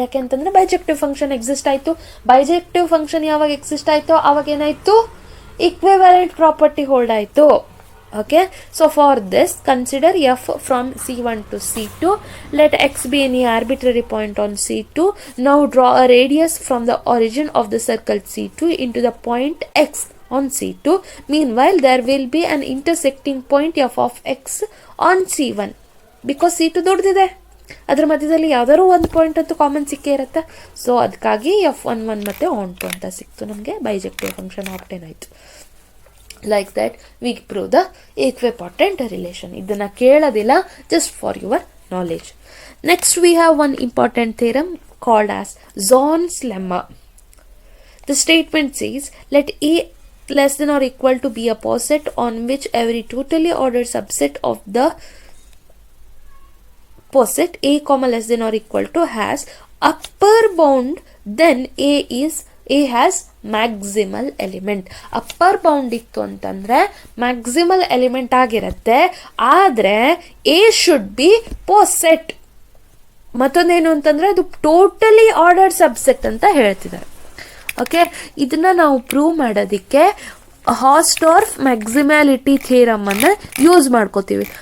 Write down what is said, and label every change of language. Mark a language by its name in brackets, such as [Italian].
[Kannada] ಯಾಕೆಂತಂದರೆ bijective function exist ಆಯಿತು. Bijective function ಯಾವಾಗ ಎಕ್ಸಿಸ್ಟ್ ಆಯಿತು ಆವಾಗ ಏನಾಯಿತು? [English] equivalent property hold [Kannada] ಆಯಿತು. [English] Okay, so for this consider f from C1 to C2. Let x be any arbitrary point on C2. Now draw a radius from the origin of the circle C2 into the point x on C2. Meanwhile there will be an intersecting point f of x on C1 because C2 [Kannada] ದೊಡ್ಡದಿದೆ. ಅದರ ಮಧ್ಯದಲ್ಲಿ ಯಾವ್ದಾದ್ರು ಒಂದು point ಅಂತೂ common ಸಿಕ್ಕೇ ಇರುತ್ತೆ. So ಅದಕ್ಕಾಗಿ F11 ಮತ್ತು ಆನ್2 ಅಂತ ಸಿಕ್ತು ನಮಗೆ. [English] bijective function obtain [Kannada] ಆಯಿತು. [English] Like that we prove the equipotent relation. [Kannada] ಇದನ್ನು ಕೇಳೋದಿಲ್ಲ, [English] Just for your knowledge. Next we have one important theorem called as Zorn's lemma. The statement says let A less than or equal to be a poset on which every totally ordered subset of the poset A comma less than or equal to has upper bound then A has maximal element. [Kannada] Upper bound ಇತ್ತು ಅಂತಂದ್ರೆ maximal element ಆಗಿರುತ್ತೆ, ಆದರೆ [English] A should be poset. [Kannada] ಮತ್ತೊಂದೇನು ಅಂತಂದ್ರೆ ಅದು totally order subset ಅಂತ ಹೇಳ್ತಿದ್ದಾರೆ. Okay, ಇದನ್ನ ನಾವು ಪ್ರೂವ್ ಮಾಡೋದಿಕ್ಕೆ ಹಾಸ್ಟಾರ್ಫ್ ಮ್ಯಾಕ್ಸಿಮ್ಯಾಲಿಟಿ ಥಿಯರಮ್ ಅನ್ನ ಯೂಸ್ ಮಾಡ್ಕೋತೀವಿ.